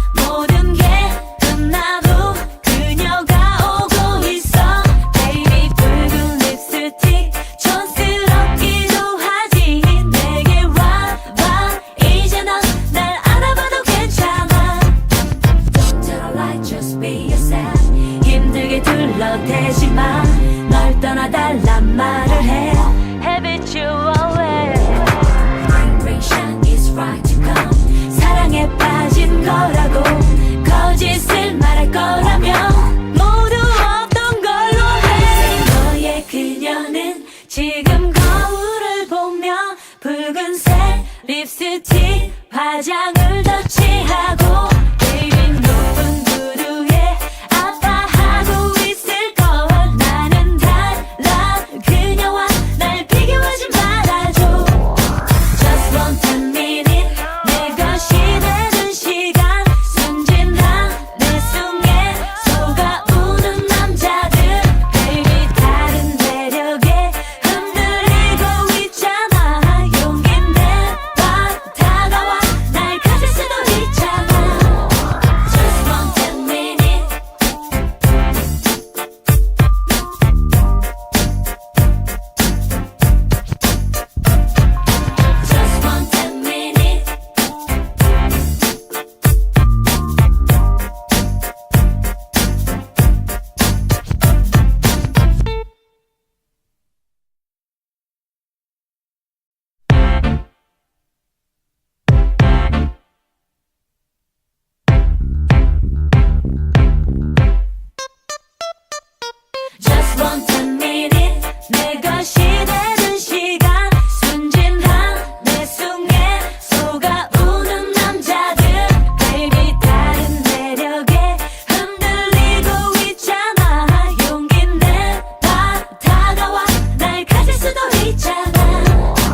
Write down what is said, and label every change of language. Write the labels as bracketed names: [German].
[Korean] 모든 게 끝나도 그녀가 오고 있어. Baby 붉은 립스틱 촌스럽기도 하지. 내게 와 이제 넌 날 알아봐도 괜찮아. [English] Don't tell a lie, just be yourself. [Korean] 힘들게 둘러대지 마. 널 떠나달란 말을 해. [English] Habitual way. Vibration is right to come. [Korean] 사랑에 빠진 거라고 거짓을 말할 거라면 모두 없던 걸로 해. 너의 그녀는 지금 거울을 보며 붉은색 립스틱 화장을 더 칠하고 baby 높은 구두에 아파하고 있을 거야. 나는 달라 그녀와 날 비교하지 말아줘. [English] Just one 10 minute [Korean] 내 것이 되는 시간. 순진한 내 속에 속아우는 남자들 baby 다른 매력에 흔들리고 있잖아. 용기 내봐 다가와 날 가질 수도 있잖아. [English] Just one 10 minute Just one 10 minute Just one 10 minute [Korean] 내 것이 되는 시간. 순진한 내 속에 속아우는 남자들 baby 다른 매력에 흔들리고 있잖아. 용기 내봐 다가와 날 가질 수도 있잖아.